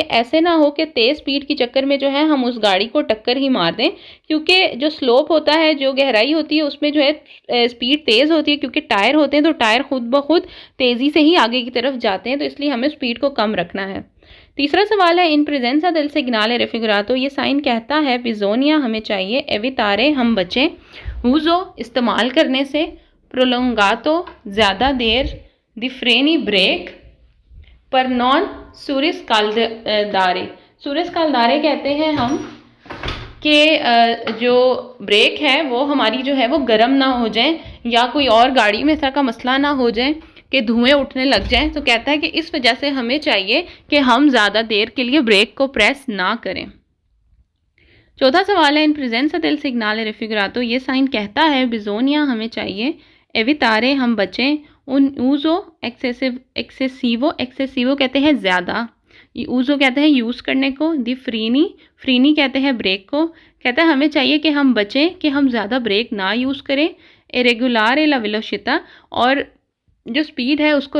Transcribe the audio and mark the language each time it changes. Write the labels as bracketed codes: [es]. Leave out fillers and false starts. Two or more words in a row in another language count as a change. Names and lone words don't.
[hi] ऐसे ना हो कि तेज़ स्पीड की चक्कर में जो है हम उस गाड़ी को टक्कर ही मार दें, क्योंकि जो स्लोप होता है, जो गहराई होती है, उसमें जो है स्पीड तेज़ होती है, क्योंकि टायर होते हैं तो टायर खुद ब खुद तेज़ी से ही आगे की तरफ जाते हैं, तो इसलिए हमें स्पीड को कम रखना है। तीसरा सवाल है [it] in presenza del segnale raffigurato, [hi] ये साइन कहता है बिजोनिया हमें चाहिए, एवितारे हम बचें, ऊजो इस्तेमाल करने से, प्रोलोंगातो ज़्यादा देर, [it] dei freni [hi] ब्रेक, [it] per non surriscaldare. [hi] सूरिस कालदारे कहते हैं हम कि जो ब्रेक है वो हमारी जो है वो गर्म ना हो जाए, या कोई और गाड़ी में इस तरह का मसला ना हो जाए कि धुएं उठने लग जाएं। तो कहता है कि इस वजह से हमें चाहिए कि हम ज़्यादा देर के लिए ब्रेक को प्रेस ना करें। चौथा सवाल है [it] in presenza del segnale raffigurato, [hi] ये साइन कहता है बिजोनिया हमें चाहिए, एवितारे हम बचें, [it] un uso eccessivo [hi] कहते हैं ज़्यादा, ऊजो कहते हैं यूज़ करने को, [it] dei freni [hi] कहते हैं ब्रेक को, कहता है हमें चाहिए कि हम बचें कि हम ज़्यादा ब्रेक ना यूज़ करें, [it] regolare la velocità, [hi] और जो स्पीड है उसको